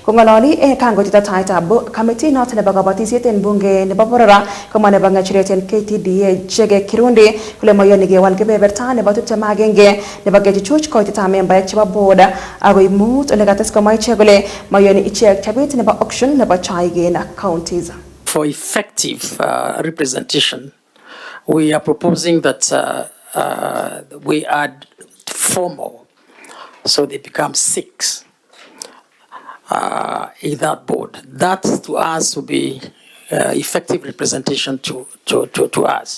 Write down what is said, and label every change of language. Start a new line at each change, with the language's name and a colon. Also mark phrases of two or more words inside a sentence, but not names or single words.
Kalenjin: Kong'ololi kangoitita taitab kamiti noton nebo kabatisiet en bunge nebo borora komwa nebo ng'echeret en Ktda Chege Kirundi kole mayoni kewal kebeberta nebo 21 nebo kechuchuch koitetab membaek chebo board agoi mut ole kates komwa ichek kole mayoni
English: auction counties. For effective representation, we are proposing that we add 4 more, so they become 6 in that board. That to us will be effective representation to us.